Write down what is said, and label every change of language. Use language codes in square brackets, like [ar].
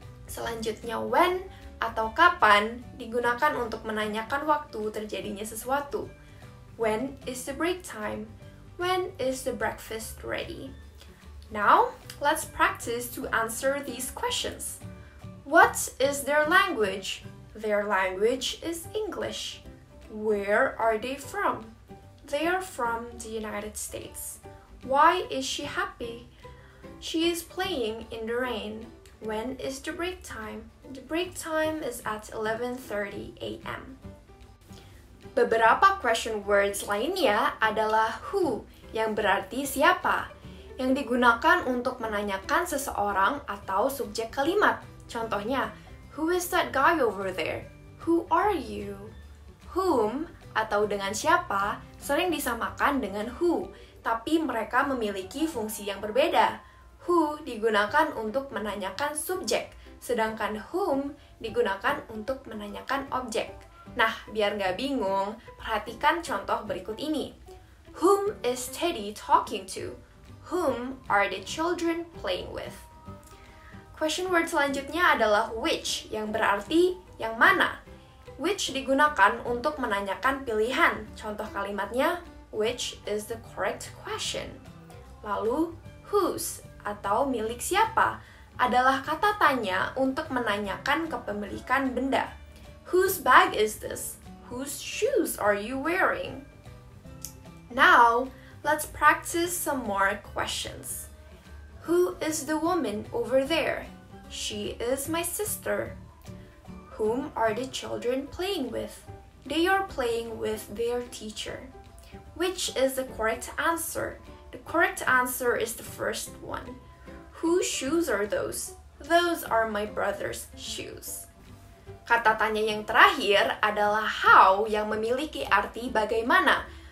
[id] Selanjutnya when atau kapan digunakan untuk menanyakan waktu terjadinya sesuatu. [en] When is the break time? When is the breakfast ready? Now, let's practice to answer these questions. What is their language? Their language is English. Where are they from? They are from the United States. Why is she happy? She is playing in the rain. When is the break time? The break time is at 11:30 a.m. [id] Beberapa question words lainnya adalah who, yang berarti siapa, yang digunakan untuk menanyakan seseorang atau subjek kalimat. Contohnya, [en] who is that guy over there? Who are you? [id] Whom, atau dengan siapa, sering disamakan dengan who, tapi mereka memiliki fungsi yang berbeda. Who digunakan untuk menanyakan subjek, sedangkan whom digunakan untuk menanyakan objek. Nah, biar nggak bingung, perhatikan contoh berikut ini. [en] Whom is Teddy talking to? Whom are the children playing with? [id] Question word selanjutnya adalah which, yang berarti yang mana. Which digunakan untuk menanyakan pilihan. Contoh kalimatnya, [en] which is the correct question. [id] Lalu, whose, atau milik siapa, adalah kata tanya untuk menanyakan kepemilikan benda. [en] Whose bag is this? Whose shoes are you wearing? Now, let's practice some more questions. Who is the woman over there? She is my sister. Whom are the children playing with? They are playing with their teacher. Which is the correct answer? The correct answer is the first one. Whose shoes are those? Those are my brother's shoes. [id] Kata tanya yang terakhir adalah how yang memiliki arti bagaimana.